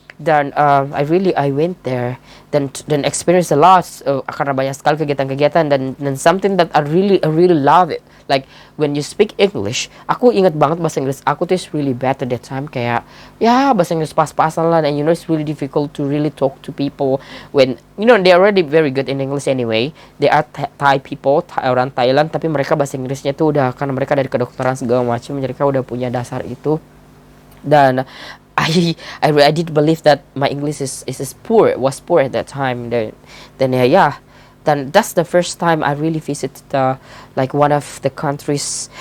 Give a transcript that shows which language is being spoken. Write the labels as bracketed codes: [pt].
[en] Dan I went there, dan experience a lot, [id] karena banyak sekali kegiatan-kegiatan, [en] dan something that I really love it. Like when you speak English, [id] aku ingat banget bahasa Inggris aku tuh [en] is really bad at that time, [id] kayak ya bahasa Inggris pas-pasan lah, [en] and it's really difficult to really talk to people when they already very good in English anyway. They are Thai people, [id] orang Thailand, tapi mereka bahasa Inggrisnya tuh udah, karena mereka dari kedokteran segala macam, mereka udah punya dasar itu. [en] Dan I did believe that my English was poor at that time. Then yeah. Dan that's the first time I really visited like one of the countries.